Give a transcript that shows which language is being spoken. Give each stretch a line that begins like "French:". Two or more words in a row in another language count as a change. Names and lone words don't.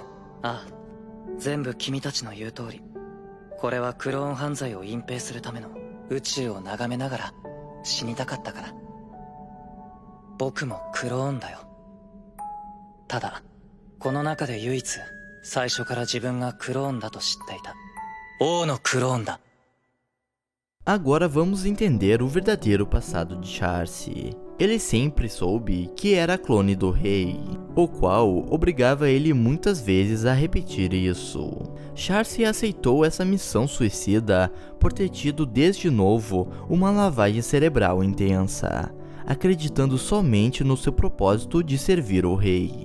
Japanese: ああ、全部君たちの言う通り。これはクローン犯罪を隠蔽するための宇宙を眺めながら死にたかったから。僕もクローンだよ。ただこの中で唯一最初から自分がクローンだと知っていた。王のクローンだ。
Portuguese: Agora vamos entender o verdadeiro passado de Charce. Ele sempre soube que era clone do rei, o qual obrigava ele muitas vezes a repetir isso. Charce aceitou essa missão suicida por ter tido desde novo uma lavagem cerebral intensa, acreditando somente no seu propósito de servir o rei.